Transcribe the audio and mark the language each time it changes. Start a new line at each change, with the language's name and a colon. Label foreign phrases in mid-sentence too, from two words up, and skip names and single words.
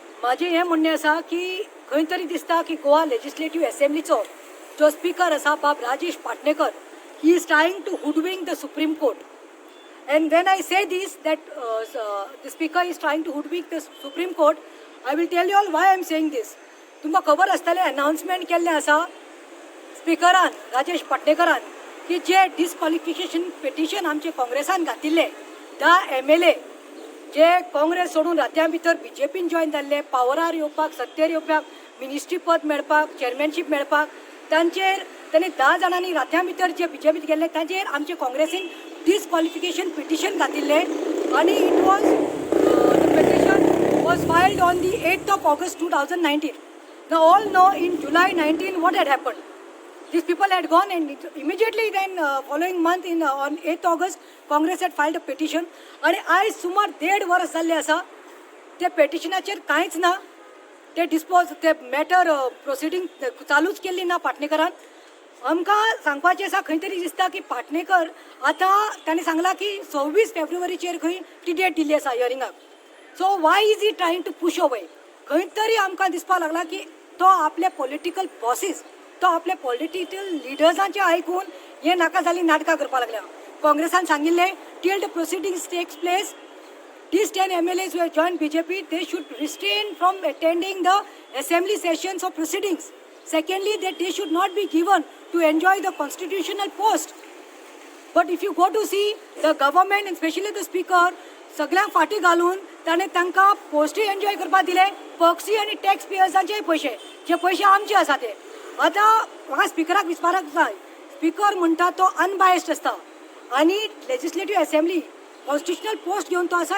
Konkani: माझे हे म्हणणे आसा की खंय तरी दिसता की गोवा लेजिस्लेटिव्ह असेंब्लीचो जो स्पीकर आसा बाब राजेश पाटणेकर
English: he is trying to hoodwink the Supreme Court. And when I say this, that the speaker is trying to hoodwink the Supreme Court, I will tell you all why I am saying this.
Konkani: तुमकां खबर आसतलें अनाउन्समेंट केल्लें आसा स्पीकरान राजेश पाटणेकरान की जे
English: disqualification petition
Konkani: आमचे काँग्रेसान घातिल्ले 10 MLA जे काँग्रेस सोडून रात्यां भितर BJPन जॉइन जाल्ले, पावरार येवपाक, सत्तेर येवपाक, मिनिस्ट्री पद मेळपाक, चेअरमॅनशीप मेळपाक, तांचेर तांणी 10 जाणांनी रात्यां भितर जे BJPत गेल्ले तांचेर आमचे काँग्रेसीन
English: disqualification petition
Konkani: घातिल्ले आणि
English: it was the petition was filed on the 8th of August 2019. Now all know in July 19 what had happened. These people had gone and immediately then following month on 8th August Congress had filed a petition
Konkani: आणि आज सुमार 1.5 वर्स जाल्ले आसा ते पेटिशनाचेर कांयच ना. ते
English: matter proceeding
Konkani: चालूच केल्ली ना पाटणेकरान. आमकां सांगपाचें आसा खंय तरी दिसता की पाटणेकर आतां ताणें सांगलां की 26 फेब्रुवारीचेर खंय ती डेट दिल्ली आसा हियरिंगाक.
English: so why is he trying to push away.
Konkani: खंय तरी आमकां दिसपाक लागला की तो आपले
English: political bosses,
Konkani: तो आपले
English: political leaders
Konkani: आयकून हे नाका जाली नाटकां करपाक लागल्या. काँग्रेसान सांगिल्लें
English: till the proceedings takes place these 10 MLAs who have joined BJP, they should restrain from attending the assembly sessions of proceedings. Secondly, that they should not be given to enjoy the constitutional post. But if you go to see the government and especially the speaker,
Konkani: सगळ्यांक फाटी घालून ताणें तांकां पोस्टूय एन्जॉय करपाक दिले, पक्षी आनी
English: tax payers
Konkani: पयशे, जे पयशे आमचे आसा ते. आतां म्हाका स्पिकराक विचारपाक जाय, स्पीकर म्हणटा तो अनबायस्ड आसता आनी
English: legislative assembly constitutional post
Konkani: घेवन तो आसा.